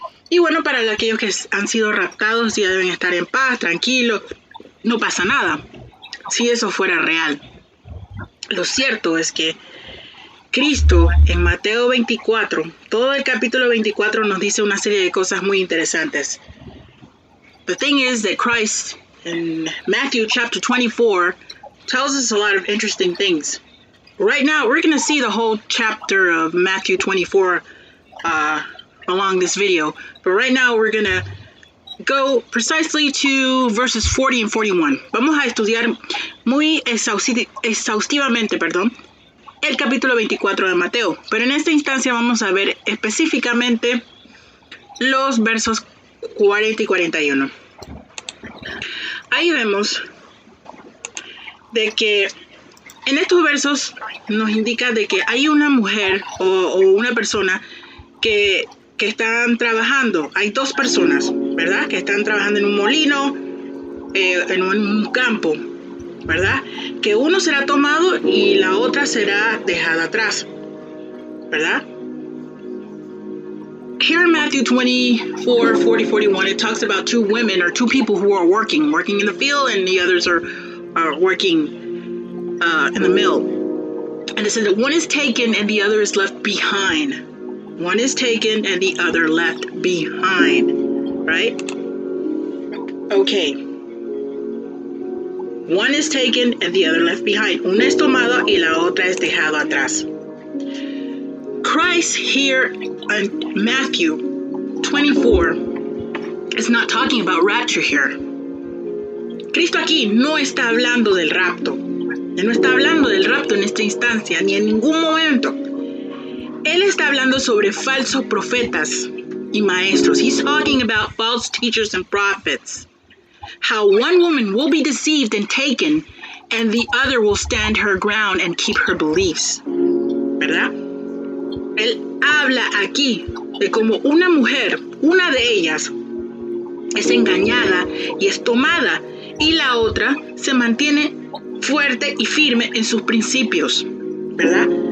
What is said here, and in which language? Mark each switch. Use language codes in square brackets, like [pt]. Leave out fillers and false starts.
[es] Y bueno, para aquellos que han sido raptados ya deben estar en paz, tranquilos, no pasa nada. Si eso fuera real. Lo cierto es que Cristo en Mateo 24, todo el capítulo 24 nos dice una serie de cosas muy interesantes. [en] The thing is that Christ in Matthew chapter 24 tells us a lot of interesting things. Right now, we're going to see the whole chapter of Matthew 24 along this video. But right now, we're going to go precisely to verses 40 and 41. [es] Vamos a estudiar muy exhaustivamente, el capítulo 24 de Mateo. Pero en esta instancia vamos a ver específicamente los versos 40 y 41. Ahí vemos de que en estos versos nos indica de que hay una mujer o una persona que están trabajando. Hay dos personas, ¿verdad? Que están trabajando en un molino, en un campo, ¿verdad? Que uno será tomado y la otra será dejada atrás. ¿verdad? [en] Here in Matthew 24, 40, 41, it talks about two women or two people who are working in the field, and the others are working in the mill. And it says that one is taken and the other is left behind. One is taken and the other left behind, right? Okay. One is taken and the other left behind. [es] Una es tomada y la otra es dejada atrás. [en] Christ here in Matthew 24 is not talking about rapture here. [es] Cristo aquí no está hablando del rapto. Él no está hablando del rapto en esta instancia, ni en ningún momento. Él está hablando sobre falsos profetas y maestros. [en] He's talking about false teachers and prophets. How one woman will be deceived and taken, and the other will stand her ground and keep her beliefs. [es] ¿Verdad? Él habla aquí de cómo una mujer, una de ellas, es engañada y es tomada, y la otra se mantiene fuerte y firme en sus principios, ¿verdad?